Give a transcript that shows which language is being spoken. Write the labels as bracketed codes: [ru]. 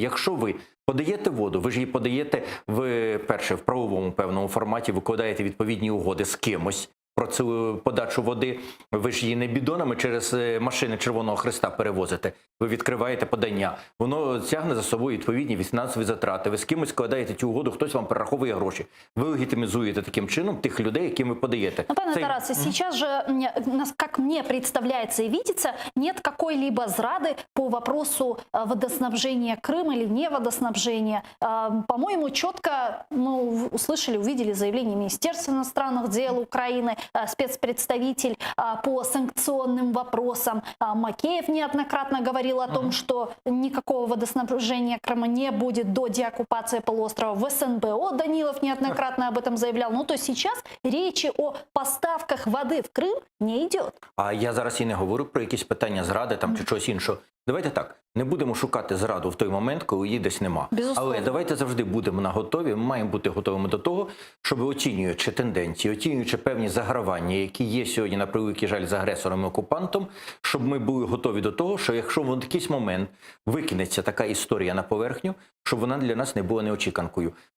[uk] Якщо ви подаєте воду, ви ж її подаєте в правовому певному форматі, викладаєте відповідні угоди з кимось про цю подачу води, ви ж її не бідонами через машини Червоного Хреста перевозите, ви відкриваєте подання, воно тягне за собою відповідні фінансові затрати, ви з кимось складаєте цю угоду, хтось вам перераховує гроші, ви легітимізуєте таким чином тих людей, яким ви подаєте. [ru] Ну, пане Тарасе, сейчас же, как мне представляется и видится, нет какой-либо зрады по вопросу водоснабжения Крыма или не водоснабжения. По-моему, четко услышали, увидели заявление Министерства иностранных дел Украины, спецпредставитель по санкционным вопросам. Макеев неоднократно говорил о том, что никакого водоснабжения Крыма не будет до деоккупации полуострова. В СНБО Данилов неоднократно об этом заявлял. Ну, то сейчас речи о поставках [uk] води в Крим не йде. А я зараз і не говорю про якісь питання зради там чи чогось іншого. Давайте так, не будемо шукати зраду в той момент, коли її десь нема. [ru] Безусловно. [uk] Але давайте завжди будемо наготові, ми маємо бути готовими до того, щоб оцінюючи тенденції, оцінюючи певні загравання, які є сьогодні, на превеликий жаль, з агресором і окупантом, щоб ми були готові до того, що якщо в якийсь момент викинеться така історія на поверхню, щоб вона для нас не була неочіканкою.